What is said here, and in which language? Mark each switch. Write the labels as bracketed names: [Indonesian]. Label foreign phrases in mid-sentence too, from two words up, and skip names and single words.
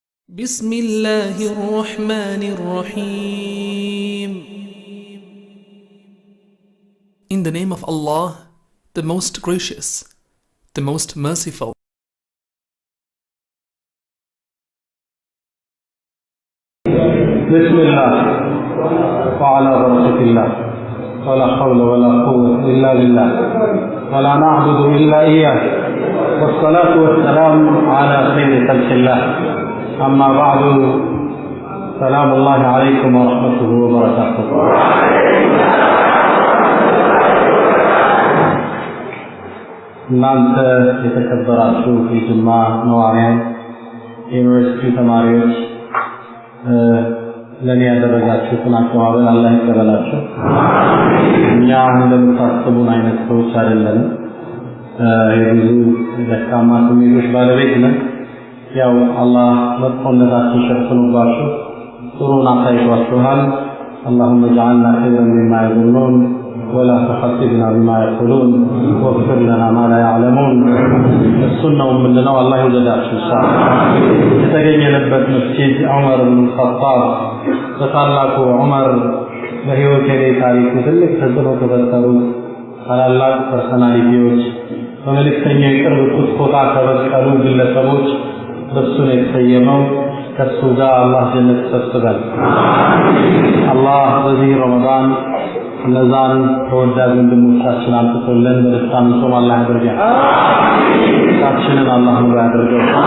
[Arabic] بسم الله الرحمن الرحيم. [English] In the name of Allah, the most gracious, the most merciful. [Arabic] بسم الله وعلى بركة الله ولا حول ولا قوة إلا بالله ولا نعبد إلا إياه والصلاة والسلام على خير خلق الله أما بعد سلام الله عليكم ورحمته وبركاته. [Amharic] እናንተ የተከበራችሁ የጅማ ነዋሪያን ዩኒቨርሲቲ ተማሪዎች ለኔ ያደረጋችሁትን አቀባበል አላህ ይቀበላችሁ። እኛ እንደምታስቡን አይነት ሰዎች አይደለንም። የብዙ ደካማ ስሜቶች ባለቤት ነን። ያው አላህ መጥፎነታችን ሸፍኖባችሁ ጥሩን አሳይቷችኋል። [Arabic] اللهم اجعلنا خيرا مما يظنون ولا تحسبنا بما يقولون واغفر لنا ما لا يعلمون. السنة من لنا والله يوجدها إن شاء الله. [Amharic] የተገኘንበት መስጂድ ዑመር ብን ኸጣብ በታላቁ ዑመር በህይወት ታሪክ ትልቅ ተጽዕኖ ከፈጠሩ ታላላቅ ፐርሰናሊቲዎች በመልእክተኛ ቅርብ ቁጥቆጣ ከበቀሉ ግለሰቦች በሱ ነው የተሰየመው። ከሱ ጋር አላህ ጀነት ይሰጥበል። አላህ በዚህ ረመዳን እነዛን ተወዳጅ ወንድሞቻችን አምጥቶልን በደስታ እንጾም አላህ ያድርገን። ታችንን አላህ ነው ያድርገው።